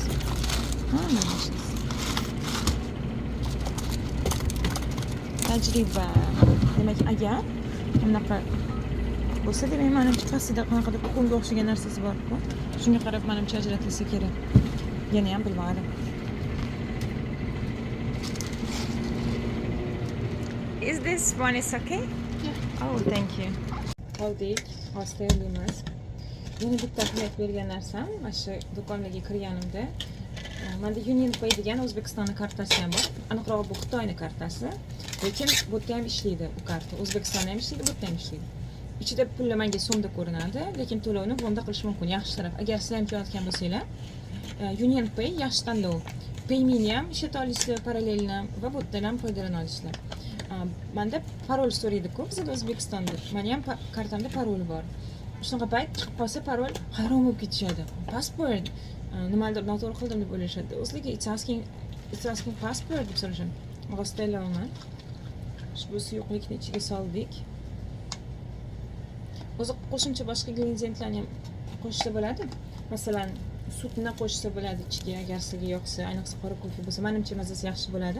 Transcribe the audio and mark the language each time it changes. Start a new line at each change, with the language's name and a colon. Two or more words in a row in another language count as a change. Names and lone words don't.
Uzbek: Ha, mana shu. Tajriba. Demak, agar bunaqa bo'lsa, demak, menimcha pastida qanaqadir tuxumga o'xshagan narsasi bor-ku. Shunga qarab menimcha ajratilsa kerak. Yana ham bilmadim.
English: Is this one is okay? Yeah. Oh, thank you.
Uzbek: Oldik, hozir tayyorlaymiz. Yana bitta ahamiyat bergan narsam, mana shu do'konlarga kirganimda menda Union Pay degan O'zbekistonning kartasi ham bor. Aniqrog'i bu Xitoyning kartasi. Lekin bu yerda ham ishlaydi bu karta. O'zbekistonda ham ishlaydi, bu yerda ham ishlaydi. Ichida pullar menga so'mda ko'rinadi, lekin to'lovni fonda qilish mumkin. Yaxshi taraf, agar sizlar ham qilayotgan bo'lsanglar, Union Pay yaxshi tanlov. Pay'mini ham ishlata olasizlar, parallelni va bu yerdan ham foydalana olasizlar. Menda parol so'raydi-ku, bizda O'zbekistonda. Meni ham kartamda parol bor. Shunaqa payt chiqib qolsa parol hayron bo'lib ketishadi. Passport nimadir noto'g'ri qildim deb o'ylashadi. O'zligi
English: it's asking passport
Uzbek: deb so'rashadi. Rostlayman. Ushbu suyuqlikni ichiga soldik. O'zi qo'shimcha boshqa ingrediyentlarni ham qo'shsa bo'ladi. Masalan, sutni qo'shsa bo'ladi ichiga, agar sizga yoqsa, ayniqsa qora kofe bo'lsa, menimcha mazasi yaxshi bo'ladi.